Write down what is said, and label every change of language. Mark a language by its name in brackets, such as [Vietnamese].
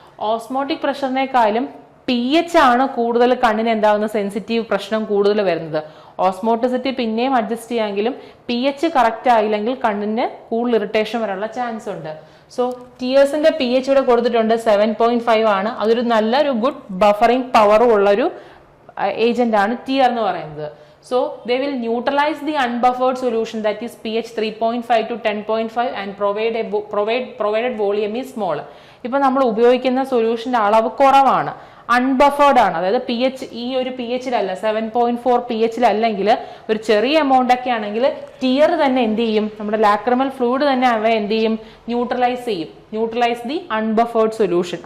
[Malayalam] Osmotic പ്രഷറിനേക്കാളും pH ആണ് കൂടുതൽ കണ്ണിന് എന്താകുന്ന സെൻസിറ്റീവ് പ്രശ്നം കൂടുതൽ വരുന്നത്. ഓസ്മോട്ടിസിറ്റി പിന്നെയും അഡ്ജസ്റ്റ് ചെയ്യാമെങ്കിലും pH കറക്റ്റ് ആയില്ലെങ്കിൽ കണ്ണിന് കൂടുതൽ ഇറിറ്റേഷൻ വരാനുള്ള ചാൻസ് ഉണ്ട്. സോ ടിയേഴ്സിന്റെ pH ഇവിടെ കൊടുത്തിട്ടുണ്ട് 7.5 ആണ്. അതൊരു നല്ലൊരു ഗുഡ് ബഫറിംഗ് പവറും ഉള്ളൊരു ഏജന്റ് ആണ് ടിയർ എന്ന് പറയുന്നത്. [English] So they will neutralize the unbuffered solution, that is pH 3.5 to 10.5 and provided volume is small. [Malayalam] ഇപ്പൊ നമ്മൾ ഉപയോഗിക്കുന്ന സൊല്യൂഷന്റെ അളവ് കുറവാണ്, അൺബഫേർഡ് ആണ്, അതായത് pH ഈ ഒരു pHലല്ല, 7.4 pHലല്ലെങ്കിൽ ഒരു ചെറിയ എമൗണ്ട് ഒക്കെ ആണെങ്കിൽ ടിയർ തന്നെ എന്ത് ചെയ്യും, നമ്മുടെ ലാക്രിമൽ ഫ്ലൂയിഡ് തന്നെ അവ എന്ത് ചെയ്യും, [English] Neutralize the unbuffered solution.